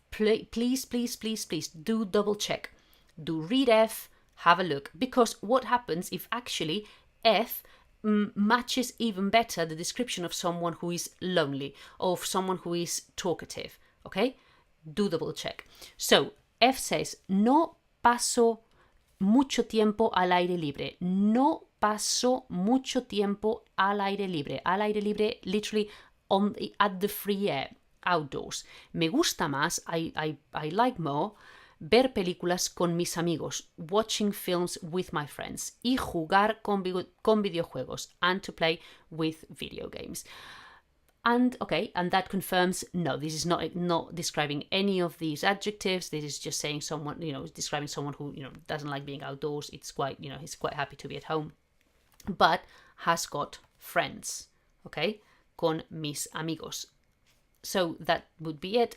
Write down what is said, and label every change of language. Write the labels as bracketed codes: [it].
[en] Please do double check. Do read F, have a look, because what happens if actually F matches even better the description of someone who is lonely or of someone who is talkative, okay? Do double check. So F says, [es] no paso mucho tiempo al aire libre. No paso mucho tiempo al aire libre. Al aire libre, [en] literally at the free air, outdoors. [es] Me gusta más, [en] I like more, [es] ver películas con mis amigos, [en] watching films with my friends, [es] y jugar con videojuegos, [en] and to play with video games. And okay, and that confirms, no, this is not describing any of these adjectives. This is just saying someone, describing someone who, doesn't like being outdoors. It's quite, he's quite happy to be at home, but has got friends, okay? [es] Con mis amigos. [en] So that would be it.